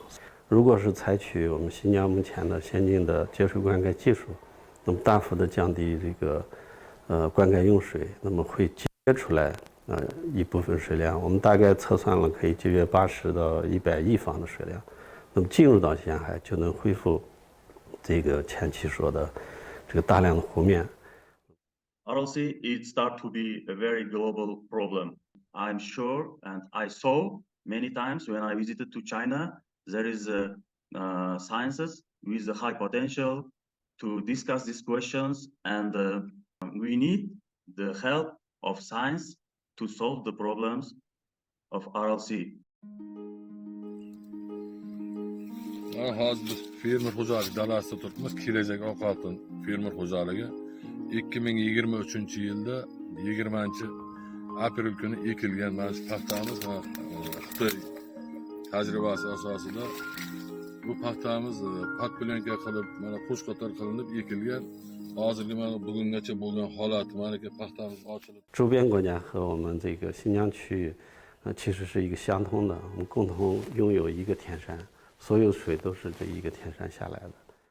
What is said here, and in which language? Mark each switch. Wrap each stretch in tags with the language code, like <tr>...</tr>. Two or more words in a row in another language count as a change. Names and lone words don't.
<zh>如果是采取我们新疆目前的先进的节水灌溉技术，那么大幅的降低这个灌溉用水，那么会节约出来一部分水量。我们大概测算了可以节约80到100亿方的水量，那么进入到咸海就能恢复这个前期说的这个大量的湖面。</zh> <en>RLC it start to be a very global problem. I'm sure, and I saw many times when I visited to China, there is sciences with a high potential to discuss these questions, and we need the help of science to solve the problems of RLC.</en> <uz>Hozir biz fermer xo'jalik dalasida turibmiz. Kelajak ovqatın fermer xo'jaligi 2023-yilda 20-aprel kuni ekilgan mana shu paxtamiz Xitoy tajribasi asosida bu paxtamiz podplyonka qilib mana qo'shqotar qilinib ekilgan. Hozirgi mana bugungacha bo'lgan holati mana bu paxtamiz ochilib</uz> <zh>周边国家和我们这个新疆区域其实是一个相通的，我们共同拥有一个天山，所有水都是这一个天山下来的。</zh>